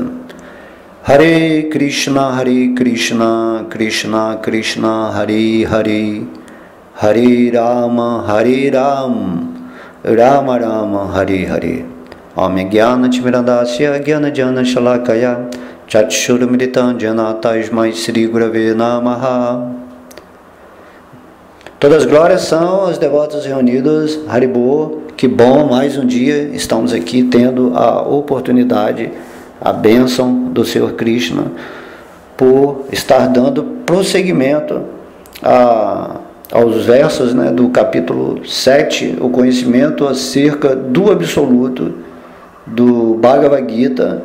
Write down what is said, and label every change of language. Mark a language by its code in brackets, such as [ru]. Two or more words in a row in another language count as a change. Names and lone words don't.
[pt] Hare Krishna, Krishna Krishna, Hare Hare, Hare Rama, Rama Rama, Hare Hare. [sa] ॐ ज्ञान तिमिरान्धस्य ज्ञान जन शलाकया चक्षुर मिलितम् जन तस्मै श्री गुरवे नमः. [pt] Todas as glórias são aos devotos reunidos. Haribô, que bom, mais um dia estamos aqui tendo a oportunidade, a bênção do Senhor Krishna, por estar dando prosseguimento aos versos, do capítulo 7, o conhecimento acerca do absoluto do Bhagavad Gita.